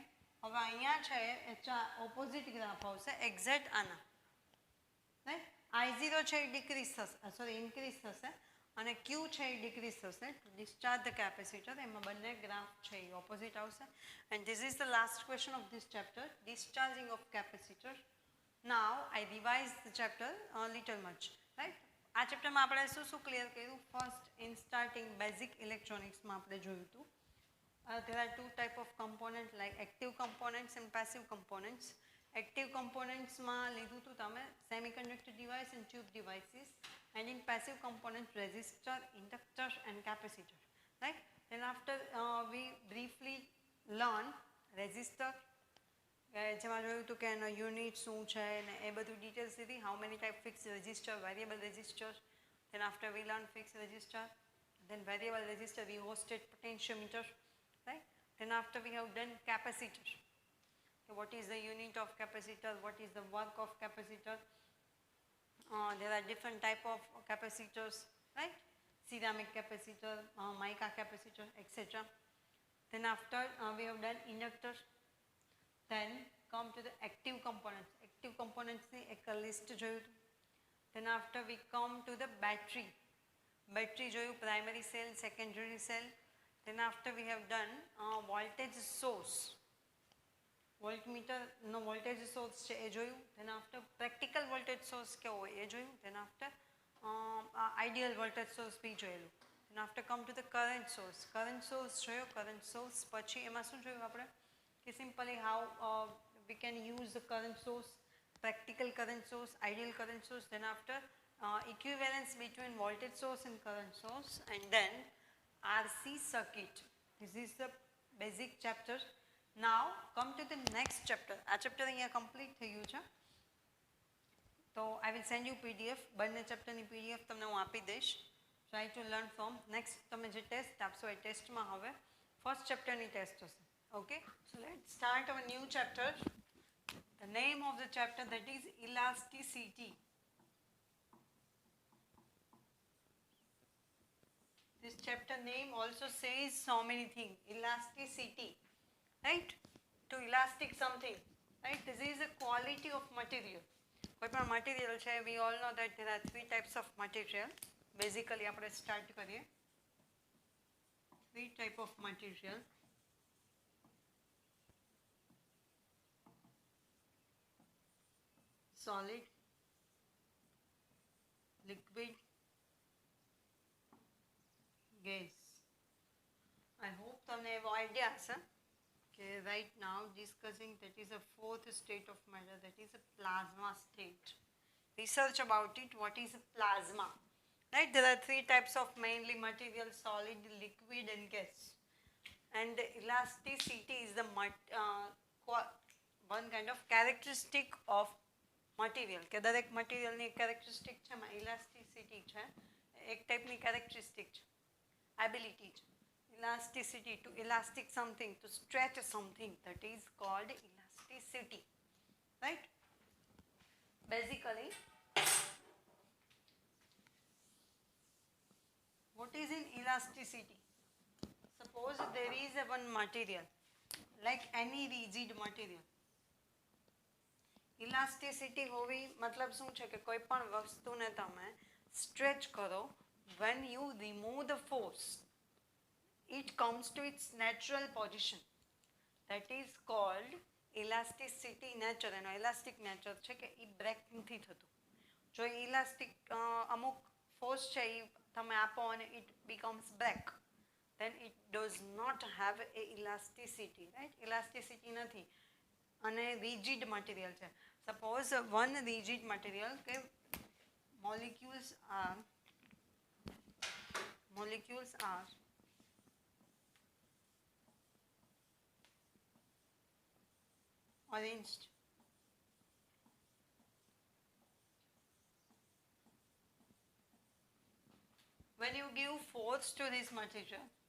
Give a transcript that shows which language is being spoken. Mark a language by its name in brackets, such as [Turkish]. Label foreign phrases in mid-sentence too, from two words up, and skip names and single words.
[Gujarati] હવે અહીંયા છે એ [English] opposite graph [Gujarati] આવશે એક્ઝેક્ટ આના, રાઈટ. I0 છે એ ડિક્રીઝ થશે, [English] sorry increase [Gujarati] થશે અને Q છે એ ડિક્રીઝ થશે [English] to discharge the capacitor, [Gujarati] એમાં બંને ગ્રાફ છે એ ઓપોઝિટ આવશે. [English] And this is the last question of this chapter, discharging of capacitor. Now I revised the chapter a little much, right? [Gujarati] આ ચેપ્ટરમાં આપણે શું ક્લિયર કર્યું, [English] first in starting basic electronicsમાં [Gujarati] આપણે જોયું હતું. [English] There are two type of components like active components and passive components. Active componentsમાં [Gujarati] લીધું હતું તમે [English] semiconductor device and tube devices, and in passive components resistor, inductor and capacitor, right? Then after we briefly learn resistor, [Gujarati] જેમાં જોયું હતું કે એનો યુનિટ શું છે ને એ બધું ડિટેલ્સ લીધી, [English] how many type fix resistor, variable resistor. Then after we learn fixed resistor, then variable resistor, we hosted potentiometer, right? Then after we have done capacitor, so what is the unit of capacitor, what is the work of capacitor, there are different type of capacitors, right? Ceramic capacitor, mica capacitor, etc. Then after we have done inductor, then come to the active components. Active components [Gujarati] ની એક લિસ્ટ જોયું હતું. [English] Then after we come to the battery. Battery જોયું, primary cell, secondary cell. Then after we have done voltage source. [Gujarati] વોલ્ટમીટરનો [English] voltage source [Gujarati] છે એ જોયું. [English] then after practical voltage source [Gujarati] કેવો હોય એ જોયું. [English] then after ideal voltage source [Gujarati] બી જોયેલું. [English] Then after come to the current source. current source [Gujarati] જોયો. [English] current source [Gujarati] પછી એમાં શું જોયું આપણે કે [English] simply how we can use the current source, practical current source, ideal current source. Then after equivalence between voltage source and current source, and then RC circuit. This is the basic chapter. Now come to the next chapter. [Gujarati] આ chapter અહીંયા complete થઈ ગયું છે. તો [English] I will send you PDF. [Gujarati] બંને ચેપ્ટરની PDF તમને હું આપી દઈશ. [English] Try to learn from next. [Gujarati] તમે જે ટેસ્ટ આપશો એ ટેસ્ટમાં હવે [English] first chapterની [Gujarati] ટેસ્ટ હશે. [English] Okay, so let's start our new chapter. The name of the chapter, that is elasticity. This chapter name also says so many things. Elasticity, right? To elastic something, right? This is a quality of material. [Gujarati] કોઈ પણ material છે, [English] we all know that there are three types of material. Basically આપણે start કરીએ. Three type of material. Solid, liquid, gas. I hope [Gujarati] તમને એવો આઈડિયા હશે કે [English] right now discussing that is a fourth state of matter, that is a plasma state. Research about it, what is a plasma, right? There are three types of mainly material: solid, liquid and gas. And the elasticity is the one kind of characteristic of [Gujarati] મટીરિયલ કે દરેક મટીરિયલની એક કેરેક્ટરિસ્ટિક છે, એમાં ઇલાસ્ટિસિટી છે, એક ટાઈપની કેરેક્ટરિસ્ટિક છે, એબિલિટી છે. [English] elasticity, to elastic something, to stretch something, that is called elasticity, right? Basically, what is in elasticity? Suppose there is a one material, like any rigid material. [Gujarati] ઇલાસ્ટિસિટી હોવી મતલબ શું છે કે કોઈ પણ વસ્તુને તમે સ્ટ્રેચ કરો, [English] when you remove the force, it comes to its natural position. That is called elasticity nature. [Gujarati] એનો [English] elastic nature [Gujarati] છે કે એ બ્રેક નથી થતું. જો ઇલાસ્ટિક અમુક ફોર્સ છે એ તમે આપો અને [English] it becomes break, then it does not have a elasticity, right? [Gujarati] elasticity નથી. અને [English] rigid material [Gujarati] છે. [English] Suppose one rigid material કે molecules are arranged when you give force to this material,